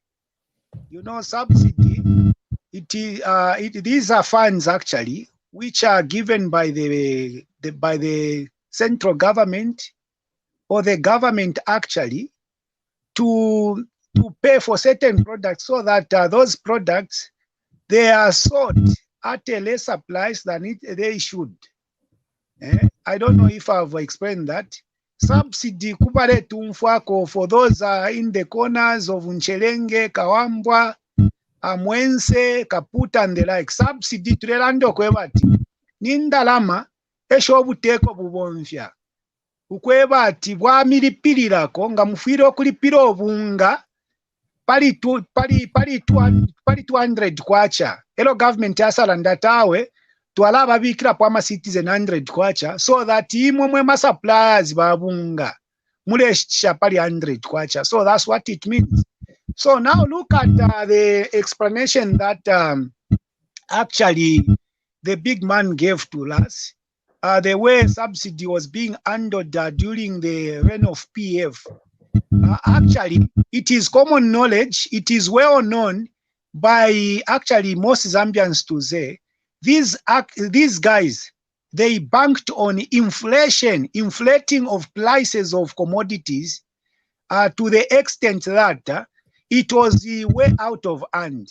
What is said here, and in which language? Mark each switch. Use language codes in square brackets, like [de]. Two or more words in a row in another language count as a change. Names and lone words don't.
[en] You know, subsidy, these are funds actually which are given by the central government or the government actually to pay for certain products, so that those products, they are sold at a lesser price than they should. I don't know if I've explained that. Subsidy [bem] kubale tumfwako [en] for those in the corners of Nchelenge, Kawambwa, Amwense, Kaputa and the like. [bem] Subsidy tulelando kwebati. Nindalama esho buteko bubonfya. Ukwebati bwamilipilirako nga mufiro kulipira obunga pali 200 kwacha. Elo government yasala ndatawe twala babikira kwa ma citizen 100 kwacha, [en] so that [bem] imwe ma suppliers babunga mulesha pali 100 kwacha. [en] So that's what it means. So now look at the explanation that actually the big man gave to us, the way subsidy was being handled during the reign of PF. Actually, it is common knowledge, it is well known by actually most Zambians to say, these guys, they banked on inflating of prices of commodities to the extent that it was way out of hand.